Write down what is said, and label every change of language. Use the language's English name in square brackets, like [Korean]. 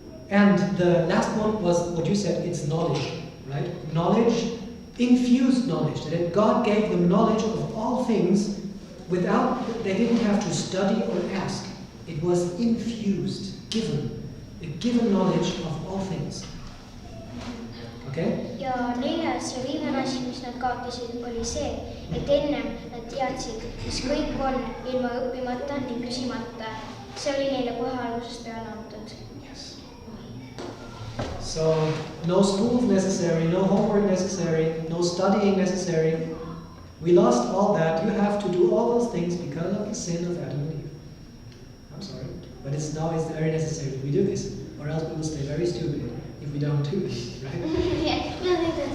[English] And the last one was what you said, it's knowledge, right? Knowledge, infused knowledge. That God gave them knowledge of all things without, they didn't have to study or ask. It was infused, given. A given knowledge of all things. Okay? [Estonian] Ja neljas ja viimane asi, mis nad kaotasid, oli see, et ennem nad teadsid, mis kõik on ilma õppimata ning küsimata. See oli neile kohe algusest peale antud. [English] Yes. So, no schools necessary, no homework necessary, no studying necessary. We lost all that. You have to do all those things because of the sin of Adam and Eve. I'm sorry, but now it's very necessary that we do this, or else we will stay very stupid if we don't do this, right?